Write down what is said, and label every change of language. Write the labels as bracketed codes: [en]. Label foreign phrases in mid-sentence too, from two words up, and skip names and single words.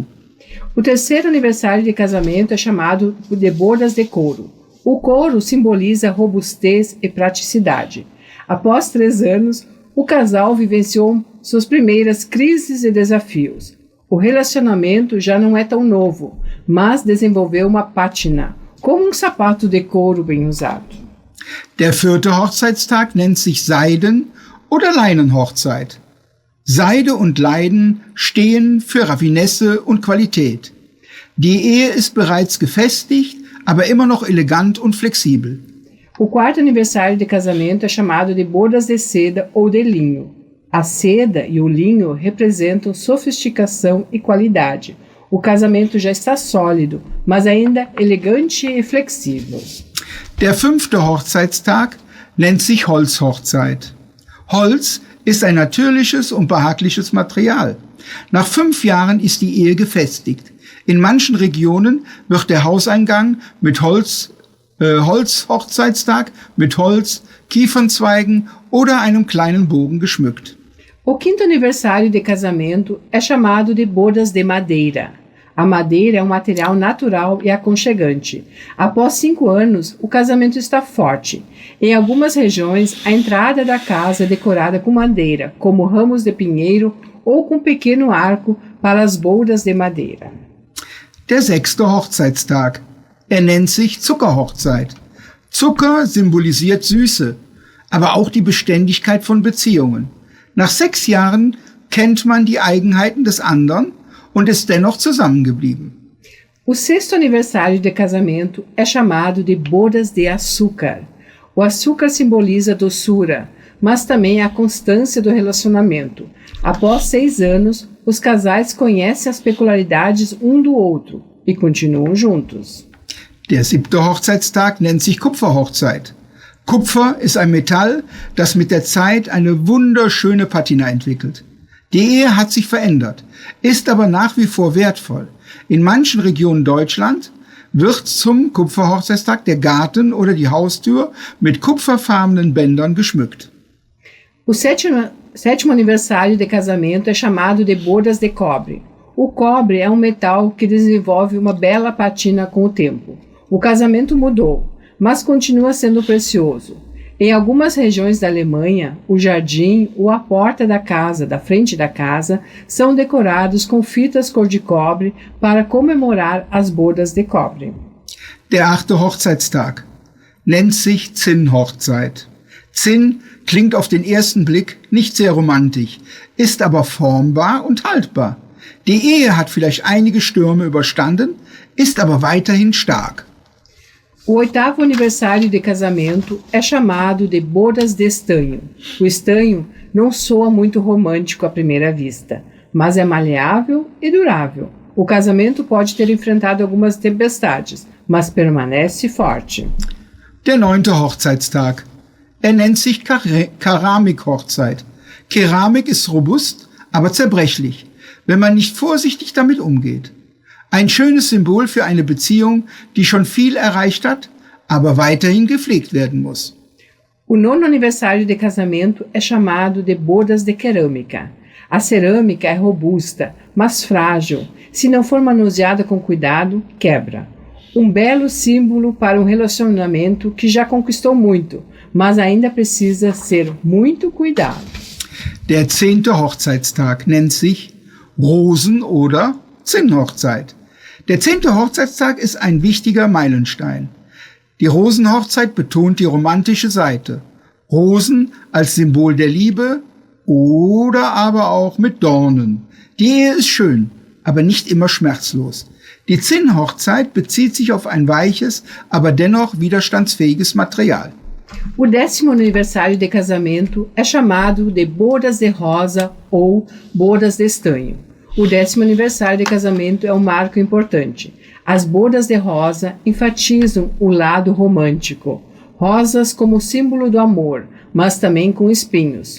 [pt] O terceiro aniversário de casamento é chamado de bodas de couro. O couro simboliza robustez e praticidade. Após 3 anos, o casal vivenciou suas primeiras crises e desafios. O relacionamento já não é tão novo, mas desenvolveu uma pátina, como um sapato de couro bem usado. [de] Der vierte Hochzeitstag nennt sich Seiden- oder Leinenhochzeit. Seide und Leiden stehen für Raffinesse und Qualität. Die Ehe ist bereits gefestigt, aber immer noch elegant und flexibel. [pt] O quarto aniversário de casamento é chamado de bodas de seda ou de linho. A seda e o linho representam sofisticação e qualidade. O casamento já está sólido, mas ainda elegante e flexível. [de] Der fünfte Hochzeitstag nennt sich Holzhochzeit. Holz ist ein natürliches und behagliches Material. Nach 5 Jahren ist die Ehe gefestigt. In manchen Regionen wird der Hauseingang mit Holzhochzeitstag mit Holz, Kiefernzweigen oder einem kleinen Bogen geschmückt. [pt] O quinto aniversário de casamento é chamado de bodas de madeira. A madeira é um material natural e aconchegante. Após 5 anos, o casamento está forte. Em algumas regiões, a entrada da casa é decorada com madeira, como ramos de pinheiro ou com um pequeno arco para as bodas de madeira. [de] Der sechste Hochzeitstag. Nennt sich Zuckerhochzeit. Zucker symbolisiert Süße, aber auch die Beständigkeit von Beziehungen. Nach 6 Jahren kennt man die Eigenheiten des anderen und ist dennoch zusammengeblieben. [pt] O sexto aniversário de casamento é chamado de bodas de açúcar. O açúcar simboliza doçura, mas também a constância do relacionamento. Após 6 anos, os casais conhecem as peculiaridades um do outro e continuam juntos. [de] Der 7. Hochzeitstag nennt sich Kupferhochzeit. Kupfer ist ein Metall, das mit der Zeit eine wunderschöne Patina entwickelt. Die Ehe hat sich verändert, ist aber nach wie vor wertvoll. In manchen Regionen Deutschlands wird zum Kupferhochzeitstag der Garten oder die Haustür mit kupferfarbenen Bändern geschmückt. [pt] O sétimo aniversário de casamento é chamado de bodas de cobre. O cobre é um metal que desenvolve uma bela patina com o tempo. O casamento mudou, mas continua sendo precioso. Em algumas regiões da Alemanha, o jardim ou a porta da casa, da frente da casa, são decorados com fitas cor de cobre para comemorar as bodas de cobre. [de] Der 8. Hochzeitstag nennt sich Zinnhochzeit. Zinn klingt auf den ersten Blick nicht sehr romantisch, ist aber formbar und haltbar. Die Ehe hat vielleicht einige Stürme überstanden, ist aber weiterhin stark. [pt] O 8º aniversário de casamento é chamado de bodas de estanho. O estanho não soa muito romântico à primeira vista, mas é maleável e durável. O casamento pode ter enfrentado algumas tempestades, mas permanece forte. [de] Der 9. Hochzeitstag. Nennt sich Keramikhochzeit. Keramik ist robust, aber zerbrechlich, wenn man nicht vorsichtig damit umgeht. Ein schönes Symbol für eine Beziehung, die schon viel erreicht hat, aber weiterhin gepflegt werden muss. [pt] O 9º aniversário de casamento é chamado de bodas de cerâmica. A cerâmica é robusta, mas frágil. Se não for manuseada com cuidado, quebra. Um belo símbolo para um relacionamento que já conquistou muito, mas ainda precisa ser muito cuidado. [de] Der 10. Hochzeitstag nennt sich Rosen- oder Zinnhochzeit. Der 10. Hochzeitstag ist ein wichtiger Meilenstein. Die Rosenhochzeit betont die romantische Seite. Rosen als Symbol der Liebe oder aber auch mit Dornen. Die Ehe ist schön, aber nicht immer schmerzlos. Die Zinnhochzeit bezieht sich auf ein weiches, aber dennoch widerstandsfähiges Material. [pt] O 10º aniversário de casamento é chamado de bodas de rosa ou bodas de estanho. O 10º aniversário de casamento é um marco importante. As bodas de rosa enfatizam o lado romântico. Rosas como símbolo do amor, mas também com espinhos.